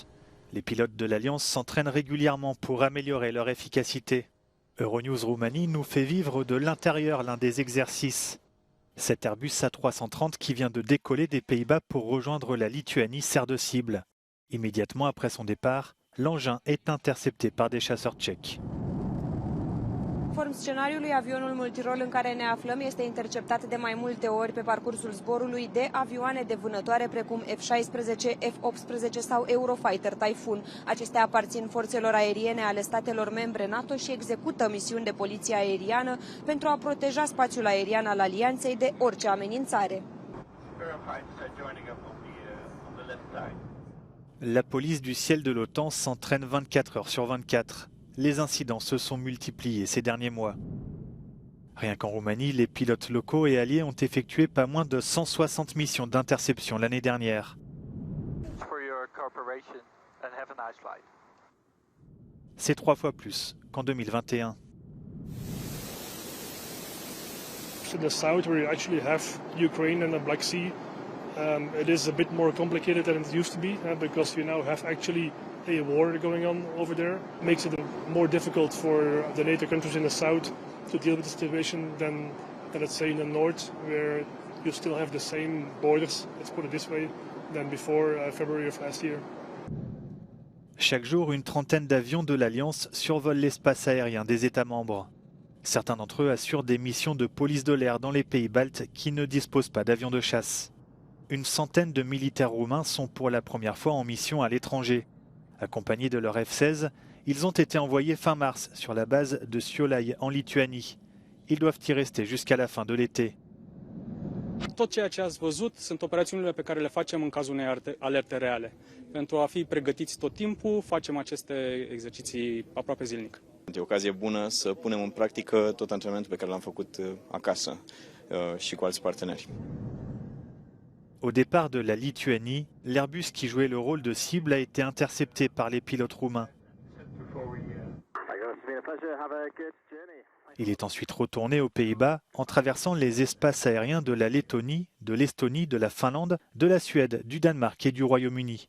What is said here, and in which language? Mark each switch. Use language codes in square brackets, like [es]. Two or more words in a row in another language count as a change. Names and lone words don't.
[fr] Les pilotes de l'Alliance s'entraînent régulièrement pour améliorer leur efficacité. Euronews Roumanie nous fait vivre de l'intérieur l'un des exercices. Cet Airbus A330 qui vient de décoller des Pays-Bas pour rejoindre la Lituanie sert de cible. Immédiatement après son départ, l'engin est intercepté par des chasseurs tchèques. [ro] Conform scenariului, avionul multirol în care ne aflăm este interceptat de mai multe ori pe parcursul zborului de avioane de vânătoare precum F-16, F-18 sau Eurofighter Typhoon. Acestea aparțin forțelor aeriene ale statelor membre NATO și execută misiuni de poliție aeriană pentru a proteja spațiul aerian al alianței de orice amenințare. [fr] La police du ciel de l'OTAN s'entraîne 24 heures sur 24. Les incidents se sont multipliés ces derniers mois. Rien qu'en Roumanie, les pilotes locaux et alliés ont effectué pas moins de 160 missions d'interception l'année dernière. C'est 3 fois plus qu'en 2021. [en] To the south, where you actually have Ukraine and the Black Sea, it is a bit more complicated than it used to be because you now have actually a war going on over there. It makes it more difficult for the NATO countries in the south to deal with the situation than let's say in the north, where you still have the same borders, let's put it this way, than before February of last year. [fr] Chaque jour, une trentaine d'avions de l'Alliance survolent l'espace aérien des États membres. Certains d'entre eux assurent des missions de police de l'air dans les pays baltes qui ne disposent pas d'avions de chasse. Une centaine de militaires roumains sont pour la première fois en mission à l'étranger. Accompagnés de leur F-16, ils ont été envoyés fin mars sur la base de Šiauliai en Lituanie. Ils doivent y rester jusqu'à la fin de l'été. [ro] Tot ceea ce ați văzut sunt operațiunile pe care le facem în cazul unei alerte reale. Pentru a fi pregătiți tot timpul, facem aceste exerciții aproape zilnic. E o ocazie bună să punem în practică tot antrenamentul pe care l-am făcut acasă și cu alți parteneri. [fr] Au départ de la Lituanie, l'Airbus qui jouait le rôle de cible a été intercepté par les pilotes roumains. Il est ensuite retourné aux Pays-Bas en traversant les espaces aériens de la Lettonie, de l'Estonie, de la Finlande, de la Suède, du Danemark et du Royaume-Uni.